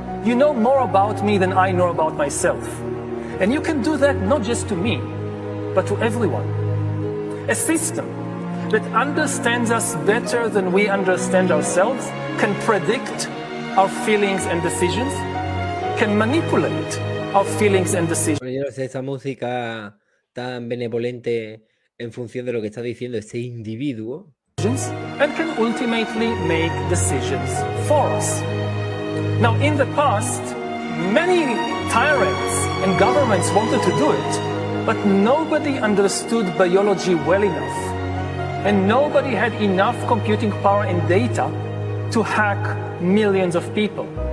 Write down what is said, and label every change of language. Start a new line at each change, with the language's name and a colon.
English: You know more about me than I know about myself. And you can do that not just to me, but to everyone. A system that understands us better than we understand ourselves, can predict our feelings and decisions, can manipulate our feelings and decisions.
Spanish: Bueno, yo no sé, esa música tan benevolente en función de lo que está diciendo este individuo.
English: And can ultimately make decisions for us. Now, in the past, many tyrants and governments wanted to do it, but nobody understood biology well enough, and nobody had enough computing power and data to hack millions of people.